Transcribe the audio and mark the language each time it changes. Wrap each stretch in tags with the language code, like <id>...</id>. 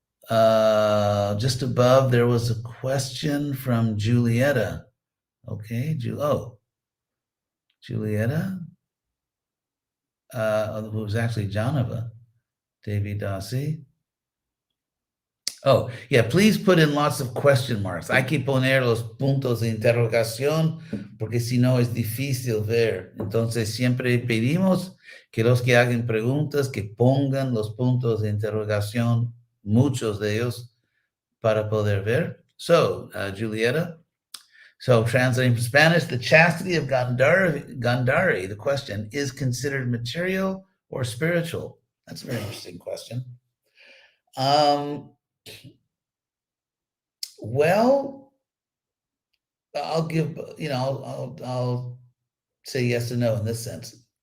<en>Just above, there was a question from Julietta. Okay, Julieta, who was actually Janava, Devi Dasi. Oh, yeah, please put in lots of question marks.</en> <es>Hay que poner los puntos de interrogación porque si no es difícil ver. Entonces, siempre pedimos que los que hagan preguntas que pongan los puntos de interrogación, muchos de ellos, para poder ver.</es> <en>So, Julieta, so translating from Spanish, the chastity of Gandhari, the question, is considered material or spiritual? That's a very interesting question. Well, I'll give, I'll say yes or no in this sense.</en>